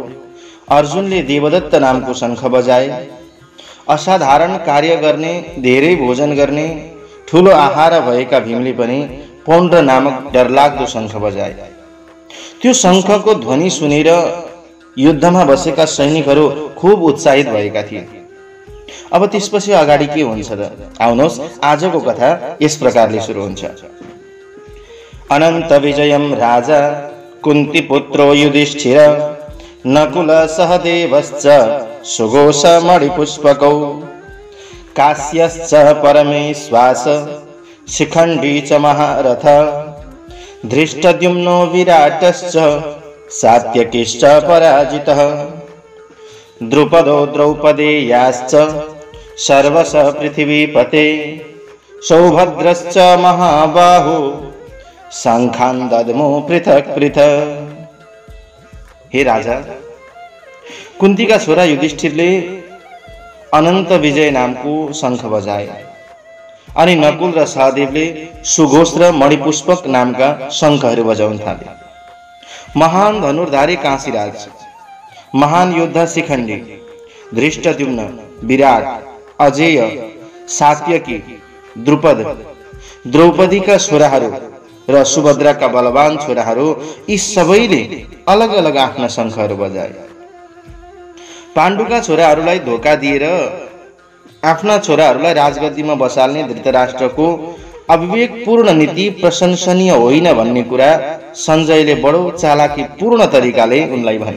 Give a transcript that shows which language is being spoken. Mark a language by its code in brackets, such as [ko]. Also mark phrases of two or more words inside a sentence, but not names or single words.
[ne] अर्जुनले देवदत्त नामको शंख बजाए। असाधारण कार्य गर्ने, धेरै भोजन गर्ने, ठूलो आहार भएका भीमले पनि पौण्ड्र नामक डरलाग्दो शंख बजाए। त्यो शंखको ध्वनि सुनेर युद्धमा बसेका सैनिकहरू खूब उत्साहित भएका थिए। अब त्यसपछि अगाडि के हुन्छ त? आउनुहोस्, आजको कथा यस प्रकारले सुरु हुन्छ। [sa] अनन्त विजयम राजा कुन्ती पुत्रो युधिष्ठिर नकुल सहदेवश्च सुघोष मणिपुष्पकौ काश्यश्च परमेश्वास शिखण्डी च महारथ धृष्टद्युम्नो विराटश्च सात्यकिश्च पराजितः द्रुपदो द्रौपदेयाश्च सर्वश पृथिवीपते सौभद्रश्च महाबाहु शंखान् दद्मो पृथक् पृथक्। [ne] हे राजा, कुन्तीका छोरा युधिष्ठिरले अनन्त विजय नामको शंख बजाए अनि नकुल र सहदेवले सुघोष र मणिपुष्पक नामका शंखहरू बजाउन थाले। महान धनुर्धारी काशीराज, महान योद्धा शिखण्डी, धृष्टद्युम्न, विराट, अजेय, सात्यकी, द्रुपद, द्रौपदीका छोराहरू र सुभद्राका बलवान छोराहरू यी सबैले अलग अलग आफ्ना शंखहरू बजाए। पाण्डुका छोराहरूलाई धोका दिएर आफ्ना छोराहरूलाई राजगद्दीमा बसाल्ने धृतराष्ट्रको अविवेकपूर्ण नीति प्रशंसनीय होइन भन्ने कुरा सञ्जयले बडो चालाकीपूर्ण तरिकाले उनलाई भने।